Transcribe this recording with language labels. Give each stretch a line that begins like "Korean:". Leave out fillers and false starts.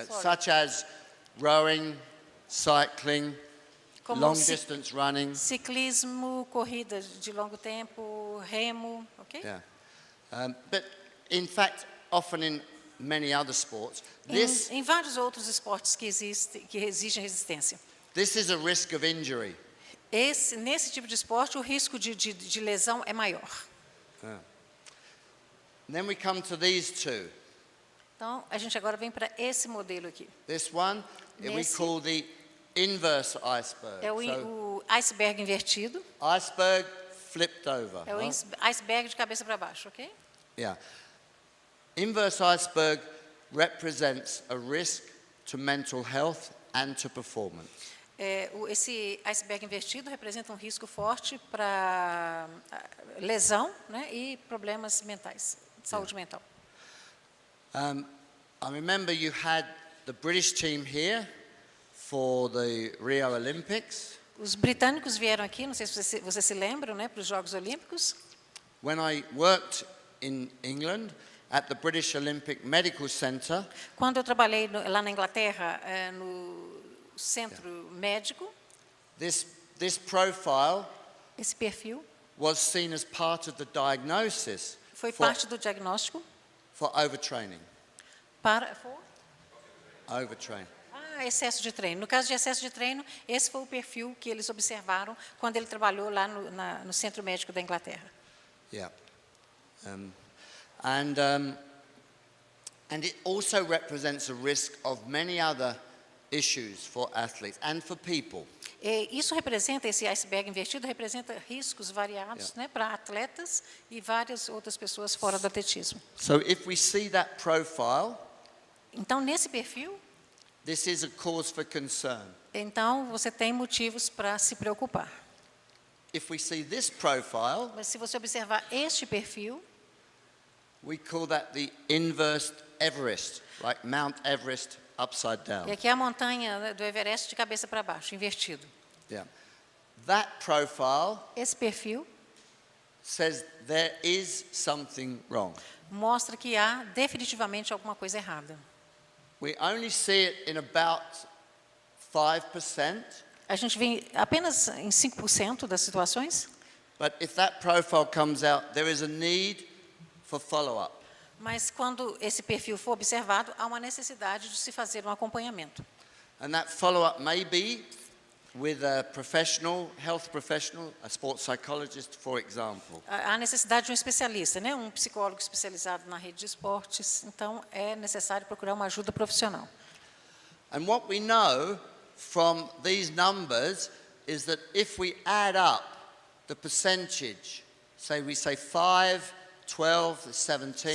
English: Such as rowing, cycling, long distance running.
Portuguese: Ciclismo, corrida de longo tempo, remo, ok?
English: Yeah. But in fact, often in many other sports,
Portuguese: em vários outros esportes que exigem resistência.
English: This is a risk of injury.
Portuguese: Nesse tipo de esporte, o risco de lesão é maior.
English: Then we come to these two.
Portuguese: Então, a gente agora vem para esse modelo aqui.
English: This one, we call the inverse iceberg.
Portuguese: É o iceberg invertido.
English: Iceberg flipped over.
Portuguese: É o iceberg de cabeça para baixo, ok?
English: Yeah. Inverse iceberg represents a risk to mental health and to performance.
Portuguese: Esse iceberg invertido representa um risco forte para lesão, né, e problemas mentais, saúde mental.
English: I remember you had the British team here for the Rio Olympics.
Portuguese: Os britânicos vieram aqui, não sei se você se lembra, né, para os Jogos Olímpicos.
English: When I worked in England at the British Olympic Medical Centre.
Portuguese: Quando eu trabalhei lá na Inglaterra, no centro médico,
English: this profile,
Portuguese: esse perfil,
English: was seen as part of the diagnosis.
Portuguese: Foi parte do diagnóstico.
English: For overtraining. Overtraining.
Portuguese: Excesso de treino. No caso de excesso de treino, esse foi o perfil que eles observaram quando ele trabalhou lá no centro médico da Inglaterra.
English: Yeah. And it also represents a risk of many other issues for athletes and for people.
Portuguese: Isso representa, esse iceberg invertido representa riscos variados, né, para atletas e várias outras pessoas fora do atletismo.
English: So if we see that profile,
Portuguese: então nesse perfil,
English: this is a cause for concern.
Portuguese: Então você tem motivos para se preocupar.
English: If we see this profile,
Portuguese: mas se você observar este perfil,
English: we call that the inverse Everest, like Mount Everest upside down.
Portuguese: E aqui é a montanha do Everest de cabeça para baixo, invertido.
English: Yeah. That profile,
Portuguese: esse perfil,
English: says there is something wrong.
Portuguese: Mostra que há definitivamente alguma coisa errada.
English: We only see it in about 5%.
Portuguese: A gente vê apenas em 5% das situações.
English: But if that profile comes out, there is a need for follow-up.
Portuguese: Mas quando esse perfil for observado, há uma necessidade de se fazer um acompanhamento.
English: And that follow-up may be with a professional, health professional, a sports psychologist, for example.
Portuguese: Há necessidade de um especialista, né? Um psicólogo especializado na rede de esportes. Então, é necessário procurar uma ajuda profissional.
English: And what we know from these numbers is that if we add up the percentage, we say 5, 12, 17.